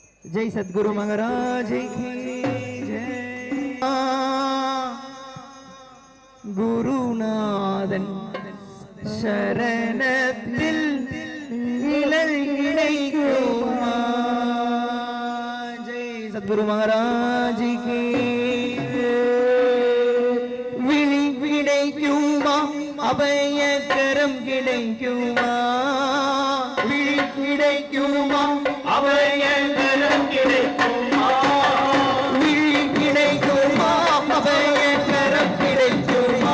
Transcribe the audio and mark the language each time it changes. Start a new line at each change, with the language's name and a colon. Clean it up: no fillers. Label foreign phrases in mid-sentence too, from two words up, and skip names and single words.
Hindi: जय सद्गुरु महाराज की जय।
Tamil: गुरुनादन शरणத்தில் நிழல் கிடைக்குமா
Hindi: जय सद्गुरु महाराज की
Tamil: விழி கிடைக்குமா அபயக்கரம் கிடைக்குமா விழி கிடைக்குமா அபயகரம் கிடைக்குமா விழி கிடைக்குமா அபயக்கரம் கிடைக்குமா